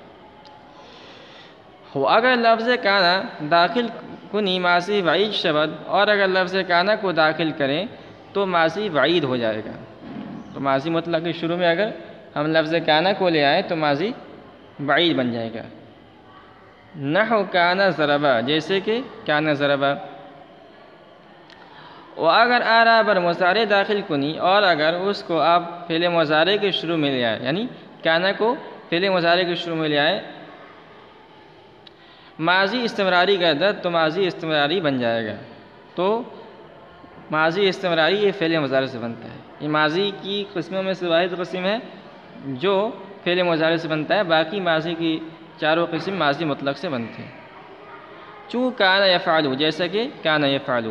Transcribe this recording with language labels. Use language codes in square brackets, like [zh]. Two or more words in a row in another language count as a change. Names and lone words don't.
[fa] اگر لفظ کانا داخل کنی ماضی بعید شبد، [ur] اور اگر لفظ کانا کو داخل کریں تو ماضی بعید ہو جائے گا۔ تو ماضی مطلق کے شروع میں اگر ہم لفظ کانا کو لے آئیں تو ماضی بعید بن جائے گا۔ [fa] نحو کانا ضربہ، [ur] جیسے کہ [ar] کانا ضربہ۔ [fa] و اگر آرا بر مضارع داخل کنی، [ur] اور اگر اس کو آپ فعل مضارع کے شروع میں لے آئیں، یعنی کانا کو فعل مضارع کے شروع میں لے آئیں، [fa] ماضی استمراری گردد [ur] تو ماضی استمراری بن جائے گا. تو ماضی استمراری یہ فعل مضارع سے بنتا ہے. یہ ماضی کی قسموں میں سے واحد قسم ہے جو فعل مضارع سے بنتا ہے. باقی ماضی کی چاروں قسم ماضی مطلق سے بنتے ہیں. [fa] چوں کان یفعل، [ur] جیسا کہ [ar] کان یفعل.